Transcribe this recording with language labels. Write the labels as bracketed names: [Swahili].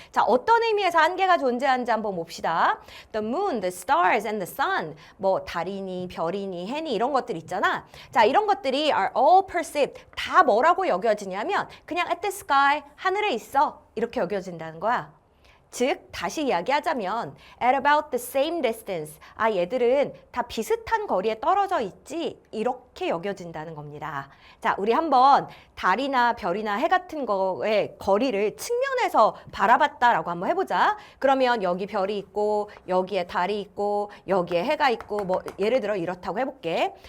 [Korean] 자, 어떤 의미에서 한계가 존재하는지 한번 봅시다. [English] The moon, the stars and the sun. [Korean] 뭐 달이니, 별이니, 해니 이런 것들 있잖아. 자, 이런 것들이 [English] are all perceived. [Korean] 다 뭐라고 여겨지냐면 그냥 [English] at the sky, [Korean] 하늘에 있어. 이렇게 여겨진다는 거야. 즉, 다시 이야기하자면 [English] at about the same distance. [Korean] 아, 얘들은 다 비슷한 거리에 떨어져 있지. 이렇게 여겨진다는 겁니다. 자, 우리 한번 달이나 별이나 해 같은 거의 거리를 측면에서 바라봤다라고 한번 해보자. 그러면 여기 별이 있고 여기에 달이 있고 여기에 해가 있고 뭐 예를 들어 이렇다고 해볼게.